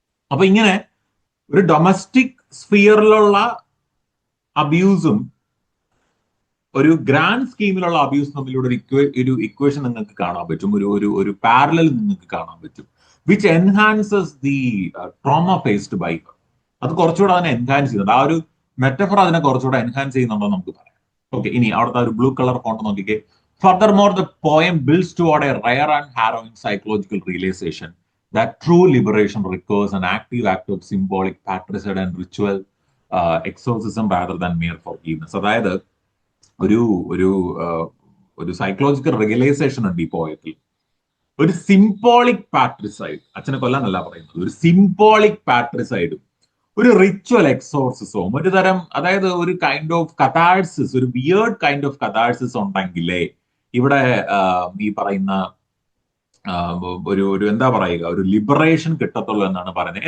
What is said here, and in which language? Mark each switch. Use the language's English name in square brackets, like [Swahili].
[Malayalam] അപ്പൊ ഇങ്ങനെ ഒരു ഡൊമസ്റ്റിക് സ്ഫിയറിലുള്ള അബ്യൂസും ഒരു ഗ്രാൻഡ് സ്കീമിലുള്ള അബ്യൂസ് തമ്മിലൂടെ ഒരു ഇക്വേഷൻ നിങ്ങൾക്ക് കാണാൻ പറ്റും, ഒരു പാരലൽ നിങ്ങൾക്ക് കാണാൻ പറ്റും, [English] Which enhances the trauma faced by her. [Malayalam] അത് കുറച്ചുകൂടെ അതിനെ എൻഹാൻസ് ചെയ്യുന്നുണ്ട്. ആ ഒരു മെറ്റഫർ അതിനെ കുറച്ചുകൂടെ എൻഹാൻസ് ചെയ്യുന്നുണ്ടോ നമുക്ക് പറയാം. ഓക്കെ, ഇനി അവിടുത്തെ ഒരു ബ്ലൂ കളർ ഫോണ്ട് നോക്കിക്കേ. [English] Furthermore, the poem builds toward a rare and harrowing psychological realization that true liberation requires an active act of symbolic patricide and ritual exorcism rather than mere forgiveness. അതായത് [Malayalam] ഒരു ഒരു ഒരു psychological realisation ഉണ്ട് ഈ പോയത്തിൽ. ഒരു symbolic patricide, അച്ഛനെ കൊല്ലാനല്ല പറയുന്നത്, ഒരു സിംബോളിക് പാട്രിസൈഡും ഒരു റിച്വൽ എക്സോർസിസവും ഒരു തരം, അതായത് ഒരു കൈൻഡ് ഓഫ് കഥാഴ്സിസ്, ഒരു വിയേർഡ് കൈൻഡ് ഓഫ് കഥാഴ്സിസ് ഉണ്ടെങ്കിലേ ഇവിടെ ഈ പറയുന്ന ഒരു ഒരു എന്താ പറയുക, ഒരു ലിബറേഷൻ കിട്ടത്തുള്ളൂ എന്നാണ് പറയുന്നത്.